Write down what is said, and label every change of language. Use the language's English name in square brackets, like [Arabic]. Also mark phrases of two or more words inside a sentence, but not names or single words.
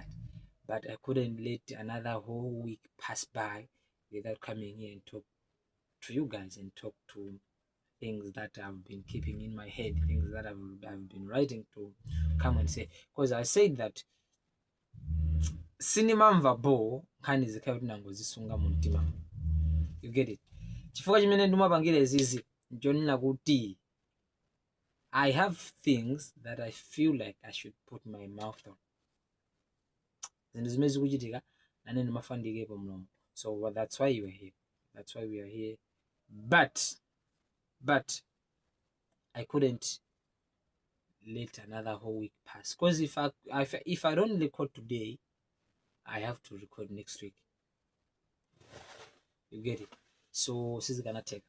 [English] But I couldn't let another whole week pass by without coming here and talk to you guys and talk to things that I've been keeping in my head, things that I've been writing to come and say. Because I said that [Nyanja] cinema mvabo kandi zikhayo kuti nangozisunga mu mtima. [English] You get it? [Nyanja] Chifukwa chimene ndimapangira izizi nchonena kuti [English] I have things that I feel like I should put my mouth on. [Nyanja] Zinthu zimene zikuchitika nane ndimafandikepo mlomo. [English] So that's why you are here. That's why we are here. But I couldn't let another whole week pass. Because if I don't record today, I have to record next week. You get it? So this is gonna take.